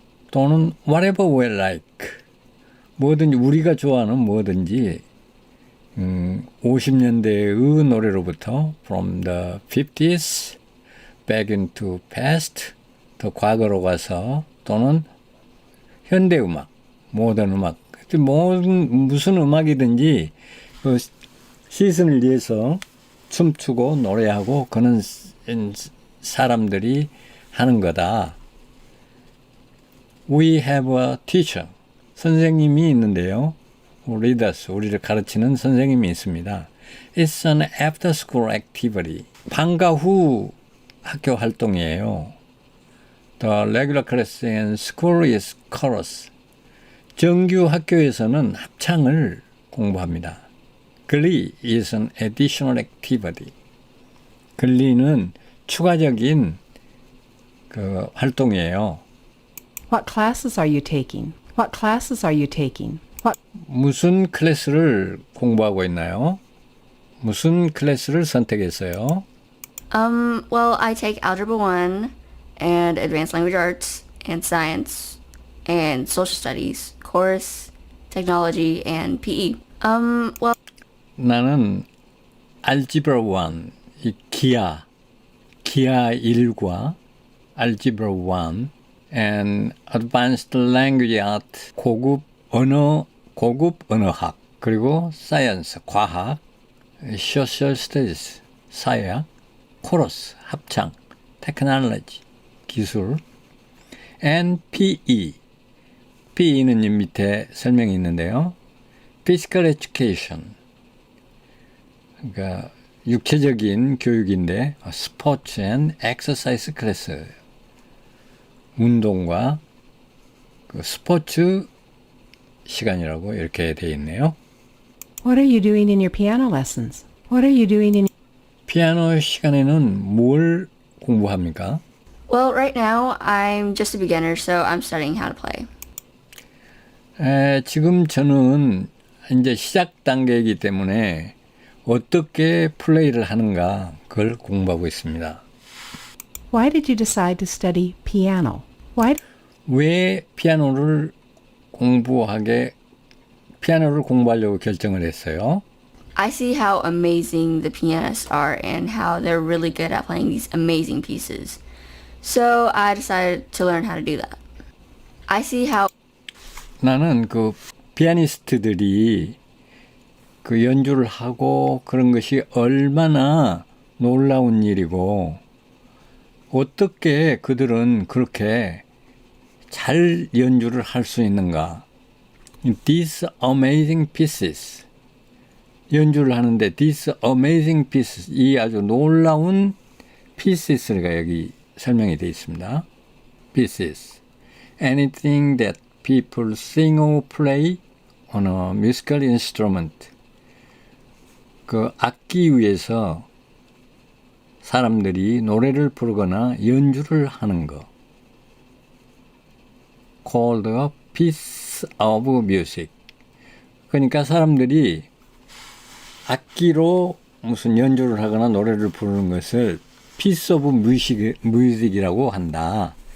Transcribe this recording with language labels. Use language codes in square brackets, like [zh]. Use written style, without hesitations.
[ko] 또는 [en] whatever we like [ko] 뭐든지 우리가 좋아하는 뭐든지 50년대의 노래로부터 [en] from the 50s back into past [ko] 더 과거로 가서 또는 현대음악, 모던 음악 무슨 음악이든지 그 시즌을 위해서 춤추고 노래하고 그런 사람들이 하는 거다. [en] We have a teacher. [ko] 선생님이 있는데요. [en] Read us. [ko] 우리를 가르치는 선생님이 있습니다. [en] It's an after school activity. [ko] 방과 후 학교 활동이에요. [en] The regular class in school is chorus. [ko] 정규 학교에서는 합창을 공부합니다. [en] Glee is an additional activity. [ko] 글리는 추가적인 그 활동이에요. [en] What classes are you taking? What classes are you taking? [ko] 무슨 클래스를 공부하고 있나요? 무슨 클래스를 선택했어요? [en] Well, I take Algebra 1 and Advanced Language Arts and Science and Social Studies, Course, Technology, and PE. Well, [ko] 나는 Algebra 1, 이 기하 1과 [en] Algebra 1 and Advanced Language Art, [ko] 고급 언어학, 그리고 Science, 과학, Social Studies, 사회학, Chorus, 합창, Technology, 기술, and PE. PE는 밑에 설명이 있는데요. Physical Education, 그러니까 육체적인 교육인데 [en] Sports and Exercise Class, [ko] 운동과 그 스포츠 시간이라고 이렇게 되어 있네요. [en] What are you doing in your piano lessons? What are you doing in [ko] 피아노 시간에는 뭘 공부합니까? [en] well, right now I'm just a beginner, so I'm studying how to play. [ko] 지금 저는 이제 시작 단계이기 때문에 어떻게 플레이를 하는가 그걸 공부하고 있습니다. [en] Why did you decide to study piano? [ko] 왜 피아노를 공부하려고 결정을 했어요? [en] I see how amazing the pianists are and how they're really good at playing these amazing pieces. So I decided to learn how to do that. I see how [ko] 나는 그 피아니스트들이 그 연주를 하고 그런 것이 얼마나 놀라운 일이고 어떻게 그들은 그렇게 잘 연주를 할 수 있는가. [en] These amazing pieces. [ko] 연주를 하는데 [en] these amazing pieces. [ko] 이 아주 놀라운 pieces가 여기 설명이 되어 있습니다. [en] Pieces. Anything that people sing or play on a musical instrument. [ko] 그 악기 위에서 사람들이 노래를 부르거나 연주를 하는 거. [en] Called a piece of music. [ko] 그러니까 사람들이 악기로 무슨 연주를 하거나 노래를 부르는 것을 piece of music이라고 한다.